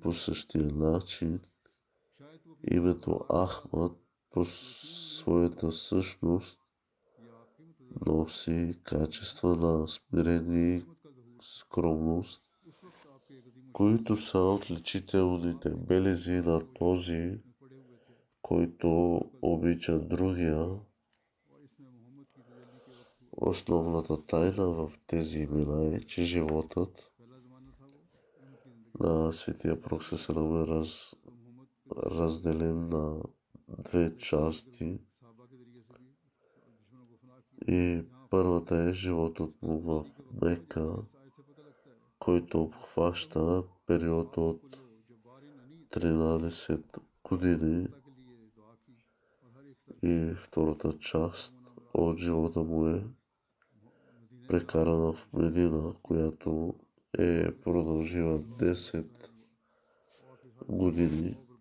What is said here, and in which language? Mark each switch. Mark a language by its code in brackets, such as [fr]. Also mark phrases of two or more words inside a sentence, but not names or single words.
[bg] По същия начин името Ахмад по своята същност носи качества на смирение и скромност, които са отличителните белези на този, който обича другия. Основната тайна в тези имена е, че животът на светия пророк [ar] صلى الله عليه وسلم [bg] е разделен на две части. И първата е животът му в Мека, който обхваща период от 13 години, и втората част от живота му е прекарана в Медина, която е продължила 10 години.